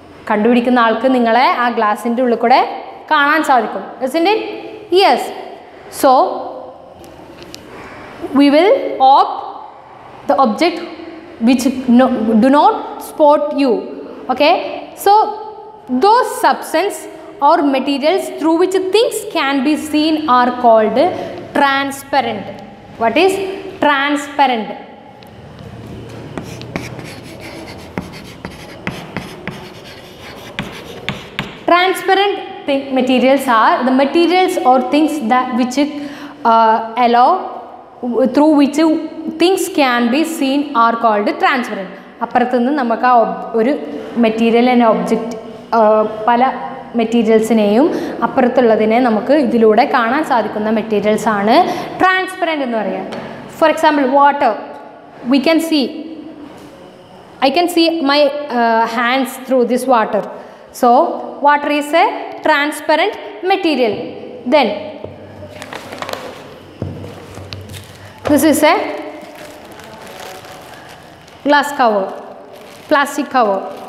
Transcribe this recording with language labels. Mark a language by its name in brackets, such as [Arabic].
[Malayalam] കണ്ടുപിടിക്കുന്ന ആൾക്ക് നിങ്ങളെ ആ ഗ്ലാസിൻ്റെ ഉള്ളിൽ കൂടെ കാണാൻ സാധിക്കും. [English] Isn't it? Yes. So we will opt the object which do not spot you. Okay, so those substance or materials through which things can be seen are called transparent. What is transparent? Transparent materials are the materials or things that which allow through which things can be seen are called transparent. [Malayalam] അപ്പുറത്തുനിന്ന് നമുക്ക് ആ ഒരു material എന്ന object പല മെറ്റീരിയൽസിനെയും അപ്പുറത്തുള്ളതിനെ നമുക്ക് ഇതിലൂടെ കാണാൻ സാധിക്കുന്ന മെറ്റീരിയൽസാണ് transparent എന്ന് പറയുക. [English] For example water, we can see I can see my hands through this water. So water is a transparent material. Then this is a glass cover, plastic cover.